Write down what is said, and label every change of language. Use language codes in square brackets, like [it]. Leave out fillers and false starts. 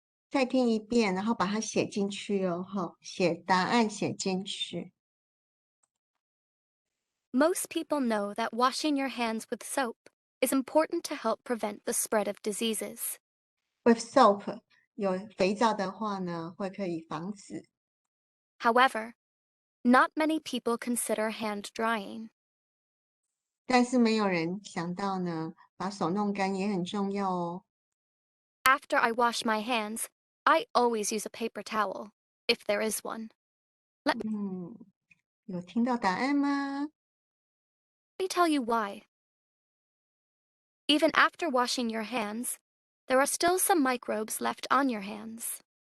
[zh] 再听一遍，然后把它写进去哦，哈，写答案写进去。 [en] Most people know that washing your hands with soap is important to help prevent the spread of diseases. With soap， [zh] 有肥皂的话呢，会可以防止。 [en] However, not many people consider hand drying. [zh] 但是没有人想到呢，把手弄干也很重要哦。 [en] After I wash my hands, I always use a paper towel, if there is one. [zh] 有听到答案吗？ [en] Let me tell you why. Even after washing your hands, there are still some microbes left on your hands.